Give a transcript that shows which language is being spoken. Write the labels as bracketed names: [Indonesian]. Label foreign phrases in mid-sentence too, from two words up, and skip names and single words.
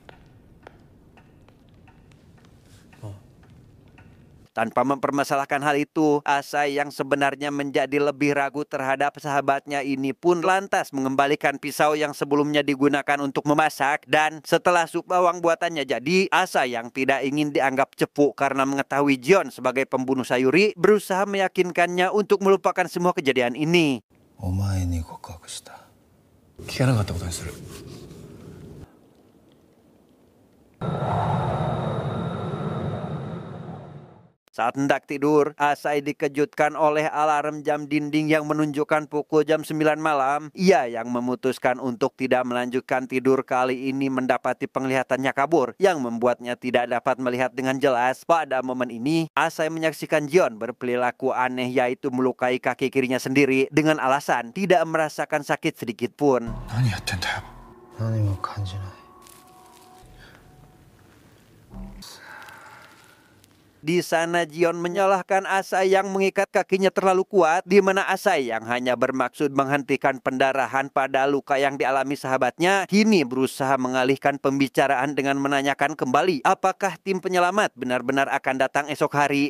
[Indonesian] Tanpa mempermasalahkan hal itu, Asai yang sebenarnya menjadi lebih ragu terhadap sahabatnya ini pun lantas mengembalikan pisau yang sebelumnya digunakan untuk memasak. Dan setelah sup bawang buatannya jadi, Asai yang tidak ingin dianggap cepu karena mengetahui Jion sebagai pembunuh Sayuri berusaha meyakinkannya untuk melupakan semua kejadian ini. [Japanese] お前に合格した. 聞かなかったことにする。 [Indonesian] Saat hendak tidur, Asai dikejutkan oleh alarm jam dinding yang menunjukkan pukul jam 9 malam. Ia yang memutuskan untuk tidak melanjutkan tidur kali ini mendapati penglihatannya kabur, yang membuatnya tidak dapat melihat dengan jelas. Pada momen ini, Asai menyaksikan Jion berperilaku aneh, yaitu melukai kaki kirinya sendiri dengan alasan tidak merasakan sakit sedikit pun. [Japanese] 何やってんだよ。何も感じない。 [Indonesian] Di sana Jion menyalahkan Asai yang mengikat kakinya terlalu kuat, di mana Asai yang hanya bermaksud menghentikan pendarahan pada luka yang dialami sahabatnya, kini berusaha mengalihkan pembicaraan dengan menanyakan kembali apakah tim penyelamat benar-benar akan datang esok hari.